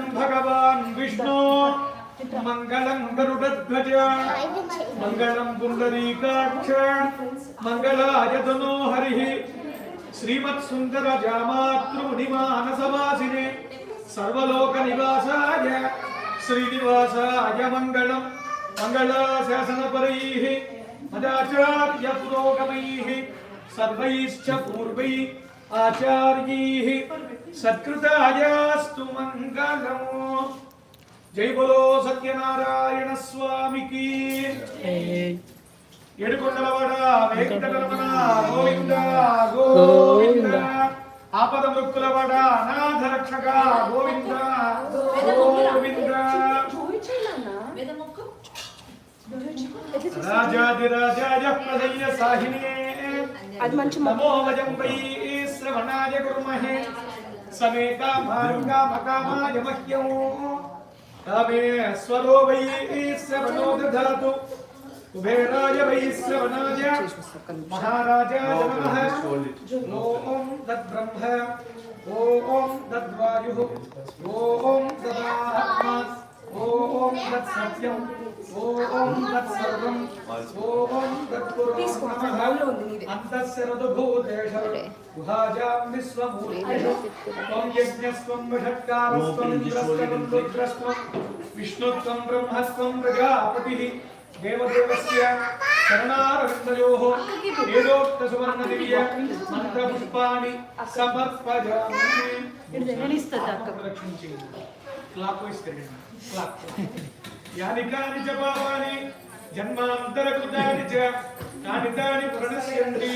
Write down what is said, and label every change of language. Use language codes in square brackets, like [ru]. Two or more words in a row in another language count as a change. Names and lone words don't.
[sa] భగవాన్ విష్ణు మంగళం గరుడధ్వజ మంగళం పుండరీకాక్ష మంగళాయ తనో హరిః శ్రీమత్ సుందర జామాతృ మానసవాసినే सर्वलोक निवासाय श्रीनिवासाय मंगलम मंगलाशासन परैः मदाचार्य पुरोगमैः सर्वैश्च पूर्वै आचार्यैः सत्कृतायास्तु मंगलम। [hi] जय बोलो सत्यनारायण स्वामी की। [te] ఏడుకొండలవాడ వెంకటరమణ గోవింద గోవింద ఆపద మృక్కులవాడ అనాథ రక్షక గోవింద గోవింద [sa] రాజాదిరాజాయ ప్రదయ్య సాహినే నమో వజం వై శ్రవణాయ కుర్మహే సమే కామాయ మహ్యం కామేశ్వరో వై శ్రవణో దధాతు कुबेराय वैश्रवणाय महाराजाय नमः। ओम तद्ब्रह्म ओम तद्वायुः ओम तदात्मा ओम तत्सत्यम् ओम तत्सर्वम् ओम तत्पुरुषः अन्तःसर्वभूतेषु गुहाजां विश्वमूर्तिः त्वं यज्ञस्त्वं वषट्कारस्त्वं रुद्रस्त्वं विष्णुत्वं ब्रह्मस्त्वं प्रजापतिः దేవదేవస్య శరణారవిందయోః వేదోక్త సువర్ణ దివ్య మంత్ర పుష్పాణి సమర్పయామి. [te] ప్రదక్షిణ చేయండి. [en] clock wise [te] తిరగండి. క్లాక్. [sa] యాని కాని చ పాపాని జన్మాంతర కృతాని చ కాని తాని ప్రణశ్యంతి.